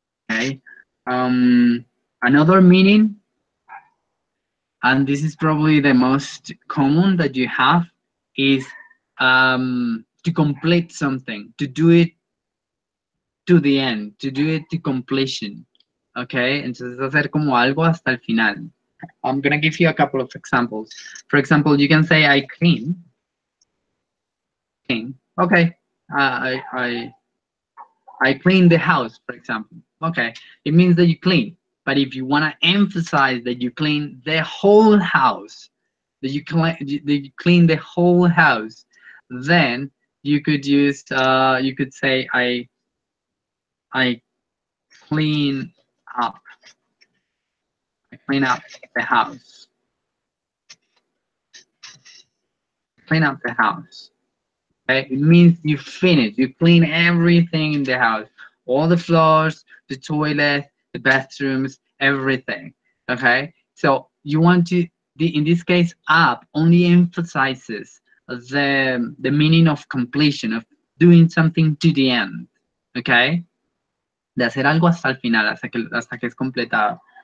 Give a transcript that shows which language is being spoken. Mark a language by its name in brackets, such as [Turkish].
[English] Okay. Another meaning, and this is probably the most common that you have, is to complete something, to do it to the end, to do it to completion. [Spanish] Okay, entonces hacer como algo hasta el final. [English] I'm gonna give you a couple of examples. For example, you can say I clean. Clean. Okay. I clean the house, for example. Okay, it means that you clean. But if you want to emphasize that you clean the whole house, that you clean the whole house, then you could use you could say I clean up. I clean up the house. Clean up the house. Okay, it means you finish. You clean everything in the house, all the floors, the toilet, the bathrooms, everything. Okay, so you want to. In this case, up only emphasizes the meaning of completion, of doing something to the end. [Spanish] Okay, de hacer algo hasta el final, hasta que es completado.